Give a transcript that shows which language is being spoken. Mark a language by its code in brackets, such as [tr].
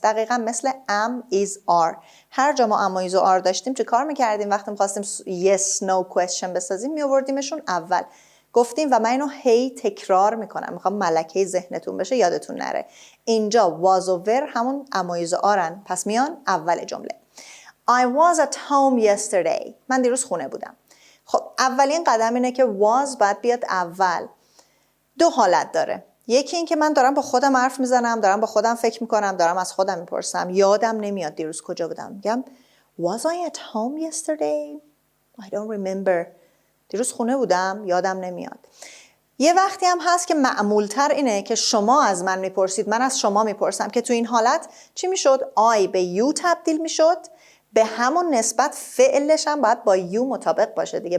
[fa] دقیقا مثل am, is, are. هر جا ما am, is و are داشتیم چه کار میکردیم؟ وقتی میخواستیم yes/no question بسازیم میآوردیمشون اول. گفتیم و من اینو هی تکرار میکنم، میخوام ملکه ذهنتون بشه، یادتون نره. اینجا was و were همون am, is و are، پس میان اول جمله. [en] I was at home yesterday. [fa] من دیروز خونه بودم. خب اولین قدم اینه که was باید بیاد اول. دو حالت داره. یکی این که من دارم با خودم حرف میزنم، دارم با خودم فکر میکنم، دارم از خودم میپرسم، یادم نمیاد دیروز کجا بودم. میگم [en] was I at home yesterday? I don't remember. [fa] دیروز خونه بودم، یادم نمیاد. یه وقتی هم هست که معمولتر اینه که شما از من میپرسید، من از شما میپرسم، که تو این حالت چی میشد؟ I به you تبدیل میشد، به همون نسبت فعلش هم باید با you مطابق باشه دیگه.